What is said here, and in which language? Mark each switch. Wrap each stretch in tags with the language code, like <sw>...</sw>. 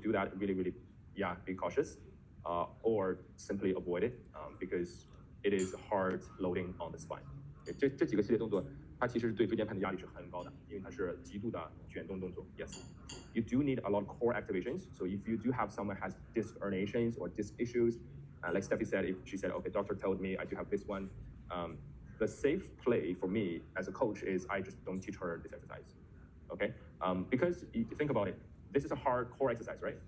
<en>do that, really, yeah, be cautious, or simply avoid it, because it is hard loading on the spine.</en> <zh>这几个系列动作，它其实对椎间盘的压力是很高的，因为它是极度的卷动动作。</zh> <en>Yes, you do need a lot of core activations. So if you do have someone has disc herniations or disc issues, like Steffi said, if she said, okay, doctor told me I do have this one, the safe play for me as a coach is I just don't teach her this exercise. Okay, because you think about it, this is a hard core exercise, right?</en>